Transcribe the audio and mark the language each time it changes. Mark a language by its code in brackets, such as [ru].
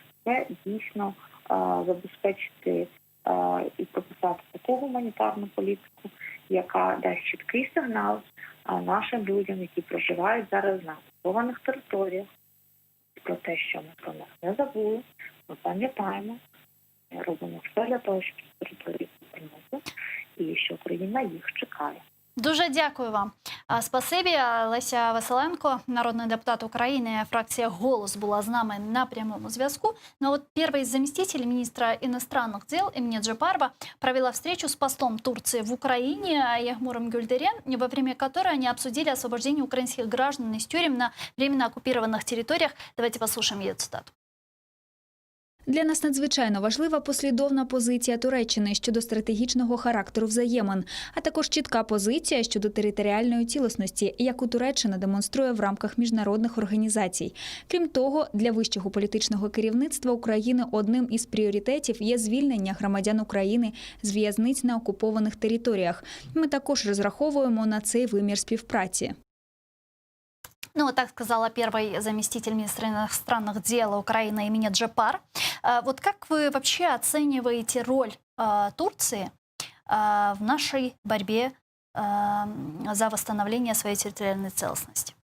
[uk] це дійсно забезпечити і прописати таку гуманітарну політику, яка дасть чіткий сигнал нашим людям, які проживають зараз на окупованих територіях, про те, що ми про них не забули, ми пам'ятаємо, робимо все для того, щоб території повернути, і що Україна їх чекає. Дуже дякую вам. Спасибі. Леся Василенко, народний депутат України, фракція «Голос» була з нами на прямому зв'язку. [ru] Но вот первый заместитель министра иностранных дел Эмine Джапарова провела встречу с послом Турции в Украине Ягмуром Гюльдерен, во время которой они обсудили освобождение украинских граждан из тюрем на временно оккупированных территориях. Давайте послушаем ее цитату. [uk] Для нас надзвичайно важлива послідовна позиція Туреччини щодо стратегічного характеру взаємин, а також чітка позиція щодо територіальної цілісності, яку Туреччина демонструє в рамках міжнародних організацій. Крім того, для вищого політичного керівництва України одним із пріоритетів є звільнення громадян України з в'язниць на окупованих територіях. Ми також розраховуємо на цей вимір співпраці. [ru] Ну, вот так сказала первый заместитель министра иностранных дел Украины Эмine Джапар. Вот как вы вообще оцениваете роль Турции в нашей борьбе за восстановление своей территориальной целостности?